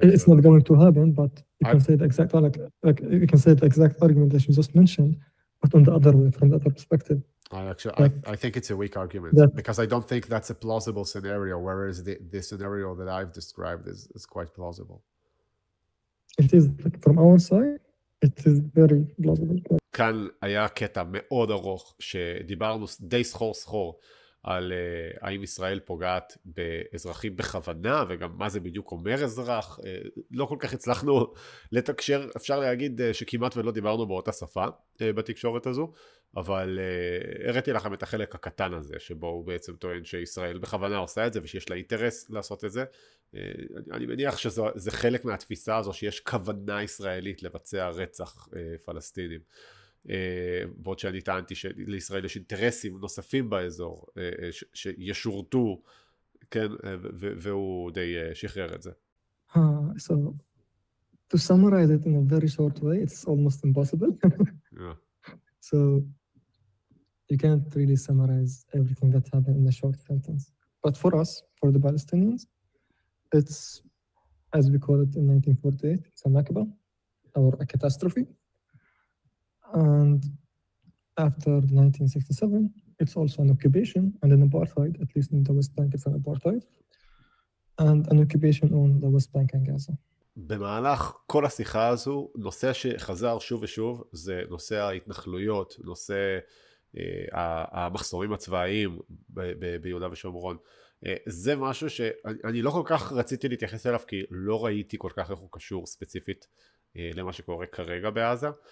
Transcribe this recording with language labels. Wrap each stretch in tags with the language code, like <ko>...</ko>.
<en>It's not going to happen, but you can say the exact you can say the exact argument that you just mentioned, but on the other way, from the other perspective. I think it's a weak argument because I don't think that's a plausible scenario, whereas the scenario that I've described is quite plausible. It is, like, from our side, it is very plausible.</en> <he>כאן היה קטע מאוד ארוך שדיברנו די סחור על האם ישראל פוגעת באזרחים בכוונה, וגם מה זה בדיוק אומר אזרח. לא כל כך הצלחנו לתקשר, אפשר להגיד שכמעט ולא דיברנו באותה שפה בתקשורת הזו, אבל הראיתי לכם את החלק הקטן הזה, שבו הוא בעצם טוען שישראל בכוונה עושה את זה, ושיש לה אינטרס לעשות את זה. אני מניח שזה חלק מהתפיסה הזו, שיש כוונה ישראלית לבצע רצח פלסטינים. בעוד שאני טענתי שלישראל יש אינטרסים נוספים באזור שישורתו, כן, והוא די שחרר את זה.</he> <en>So to summarize it in a very short way, it's almost impossible. Yeah. So you can't really summarize everything that happened in a short sentence. But for us, for the Palestinians, it's, as we call it in 1948, it's a Nakba, or a catastrophe. And after 1967, it's also an occupation and an apartheid, at least in the West Bank it's an apartheid, and an occupation on the West Bank and Gaza.</en> <he>במהלך כל השיחה הזו, נושא שחזר שוב ושוב, זה נושא ההתנחלויות, נושא המחסומים הצבאיים ביהודה ושומרון. זה משהו שאני לא כל כך רציתי להתייחס אליו, כי לא ראיתי כל כך איך הוא קשור ספציפית למה שקורה כרגע בעזה.</he>